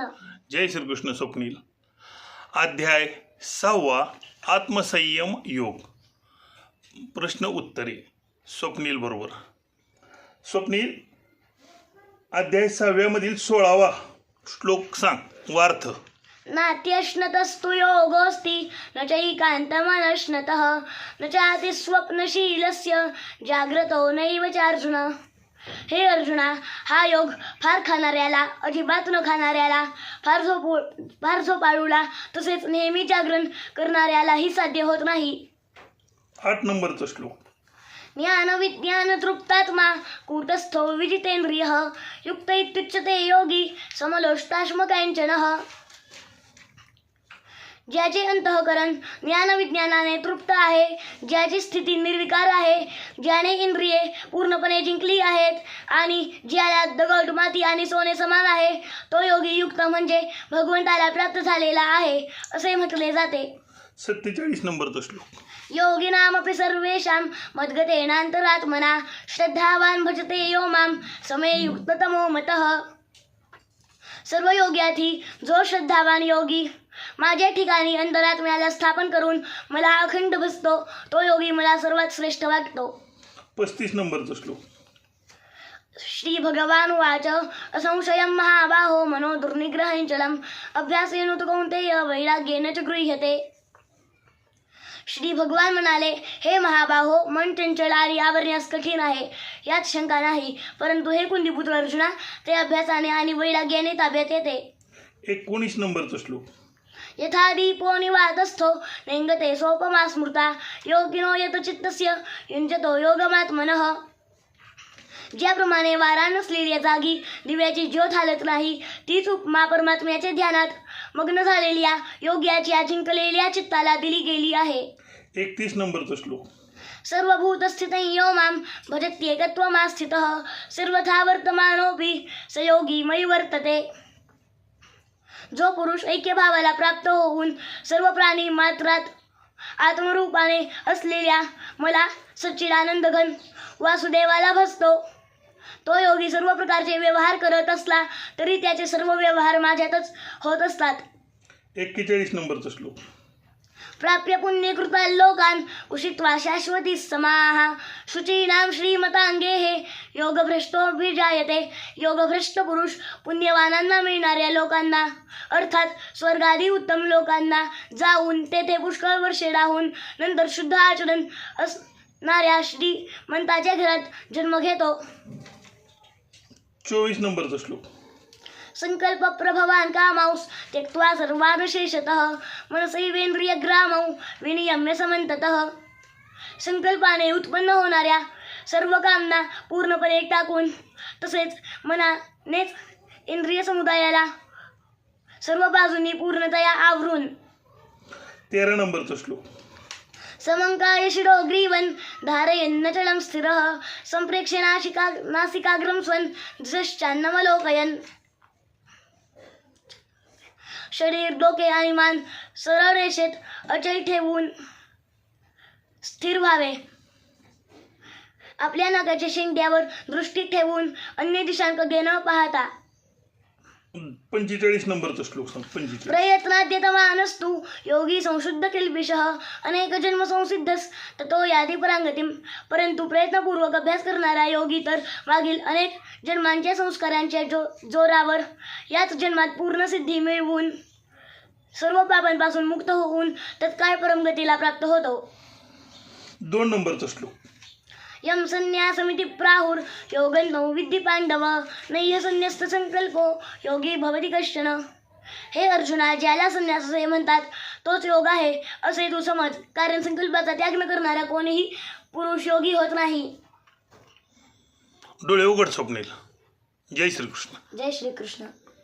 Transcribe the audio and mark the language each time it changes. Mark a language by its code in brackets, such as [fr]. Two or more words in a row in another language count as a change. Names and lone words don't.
[mr] जय श्रीकृष्ण. स्वप्नील. अध्याय 6 आत्मसंयम योग. प्रश्न उत्तरे. स्वप्नील बरोबर. स्वप्नील, अध्याय 6 मधील 16वा श्लोक सांग वार्थ. [sa] नात्यश्नतस्तु योगोऽस्ति न चैकान्तमनश्नतः न चाति स्वप्नशीलस्य जाग्रतो नैव चार्जुन. [mr] हे अर्जुना, हा योग फार खाणाऱ्याला, अजिबात न खाणाऱ्याला, फार झोपाळूला तसेच नेहमी जागरण करणाऱ्यालाही साध्य होत नाही. 8 नंबरचा श्लोक. [sa] ज्ञान विज्ञान तृप्तात्मा कूटस्थो विजितेंद्रियः युक्त इत्युच्यते योगी समलोष्टाश्मकाञ्चनः. [mr] ज्याचे अंतःकरण ज्ञानविज्ञानाने तृप्त आहे, ज्याची स्थिती निर्विकार आहे, ज्याने इंद्रिये पूर्णपणे जिंकली आहेत आणि ज्याला दगड, माती आणि सोने समान आहे, तो योगी युक्त म्हणजे भगवंताला प्राप्त झालेला आहे असे म्हटले जाते. 47 नंबरचा श्लोक. [sa] योगिनामपि सर्वेषां मद्गतेनान्तरात्मना श्रद्धावान भजते यो मां समे युक्ततमो मतः. [mr] सर्व योग्यार्थी जो श्रद्धावान योगी माझ्या ठिकाणी अंतरात्म्याला स्थापन करून मला अखंड भजतो, तो योगी मला सर्वात श्रेष्ठ वाटतो. 35 नंबरचा श्लोक. [sa] श्री भगवान वाच असंशयं महाबाहो मनो दुर्निग्रहञ्चलम् अभ्यासेन तु कौन्तेय वैराग्येन च गृह्यते. [mr] श्री भगवान म्हणाले, हे महाबाहो, मन चंचल आणि आवरण्यास कठीण आहे, यात शंका नाही. परंतु हे कुंतीपुत्र अर्जुना, ते अभ्यासाने आणि वैराग्याने ताब्यात येते. 19 नंबरचा श्लोक. [sa] यथा दीपो निवातस्थो नेंगते सोपमा स्मृता योगिनो यत चित्तस्य युञ्जतो योगमात्मनः. [mr] ज्याप्रमाणे वारा नसलेल्या जागी दिव्याची ज्योत हालत नाही, तीच उपमा परमात्म्याच्या ध्यानात मग्न झालेल्या योग्याच्या जिंकलेल्या चित्ताला दिली गेली आहे. 31 नंबरचा श्लोक. [sa] सर्वभूतस्थितं यो मां भजत्येकत्वमास्थितः सर्वथा वर्तमानोऽपि स योगी मयि वर्तते. [mr] जो पुरुष ऐक्यभावाला प्राप्त होऊन सर्व प्राणी मात्रात आत्मरूपाने असलेल्या मला सच्चिदानंद घन वासुदेवाला भजतो, तो योगी सर्व प्रकारचे व्यवहार करत असला तरी त्याचे सर्व व्यवहार माझ्यातच होत असतात. 41 नंबरचा श्लोक. [sa] प्राप्य पुण्यकृतान् लोकान् उषित्वा शाश्वती समाः शुचीनां श्रीमतांगेः योगभ्रष्टोऽभिजायते. [mr] योगभ्रष्ट पुरुष पुण्यवानांना मिळणाऱ्या लोकांना अर्थात स्वर्गादी उत्तम लोकांना जाऊन तेथे पुष्कळ वर्षे राहून नंतर शुद्ध आचरण असणाऱ्या श्रीमंताच्या घरात जन्म घेतो. 24 नंबरचा श्लोक. [sa] संकल्प प्रभवान कामांस त्यक्त्वा सर्वान् शेषतः मनसैवेन्द्रियग्रामौ विनियम्य समन्ततः. [mr] संकल्पाने उत्पन्न होणाऱ्या सर्व कामना पूर्णपणे टाकून तसेच मनानेच इंद्रिय समुदायाला सर्व बाजूंनी पूर्णतया आवरून. 13 नंबरचा श्लोक. [sa] समंकाय शिरो ग्रीवन धारयन्नचलं स्थिरः संप्रेक्ष्य नासिकाग्रं स्वं दिशश्चान्नवलोकयन्. [mr] शरीर, डोके आणि मान सरळ रेषेत अचल ठेवून स्थिर व्हावे. आपल्या नाकाच्या शेंड्यावर दृष्टी ठेवून अन्य दिशांकडे न पाहता. 45 नंबरचा श्लोक सांग. 45. [sa] प्रयत्नाद्यतमानस्तु योगी संशुद्ध किल्बिषः अनेक जन्म संसिद्धस ततो याति परांगतिम. [mr] परंतु प्रयत्नपूर्वक अभ्यास करणारा योगी तर मागील अनेक जन्मांच्या संस्कारांच्या जोरावर याच जन्मात पूर्ण सिद्धी मिळवून सर्व पापांपासून मुक्त होऊन तत्काळ परमगतीला प्राप्त होतो. 2 नंबरचा श्लोक. [sa] यम संन्यासमिति प्राहुर योगन्तो विद्धि पांडव नय्य संन्यस्त संकल्पो योगी भवति कश्चन. [mr] हे अर्जुना, ज्याला संन्यास असे म्हणतात तोच योग आहे असे तू समज, कारण संकल्पाचा त्याग न करणारा कोणीही पुरुष योगी होत नाही. डोळे उघड स्वप्नील. जय श्रीकृष्ण. जय श्री कृष्ण.